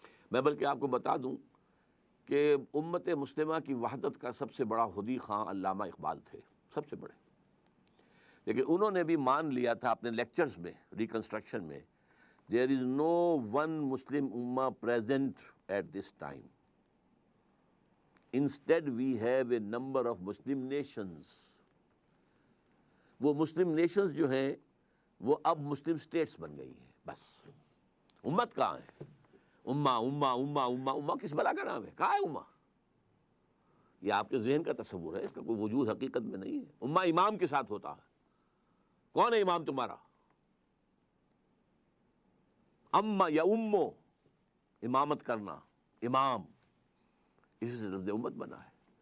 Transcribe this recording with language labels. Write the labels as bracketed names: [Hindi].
[Urdu] میں بلکہ آپ کو بتا دوں کہ امت مسلمہ کی وحدت کا سب سے بڑا حدی خواں علامہ اقبال تھے، سب سے بڑے. لیکن انہوں نے بھی مان لیا تھا اپنے لیکچرز میں، ریکنسٹرکشن میں، there is no one Muslim ummah present at this time. [English] Instead we have a number of Muslim nations. [Urdu] وہ مسلم نیشنز جو ہیں وہ اب مسلم اسٹیٹس بن گئی ہیں. بس امت کہاں ہے؟ امہ امہ امہ امہ امہ کس بلا کا نام ہے؟ کہاں ہے امہ؟ یہ آپ کے ذہن کا تصور ہے، اس کا کوئی وجود حقیقت میں نہیں ہے. امہ امام کے ساتھ ہوتا ہے. کون ہے امام تمہارا؟ امہ یا امو، امامت کرنا، امام، اسی سے لفظ امت بنا ہے.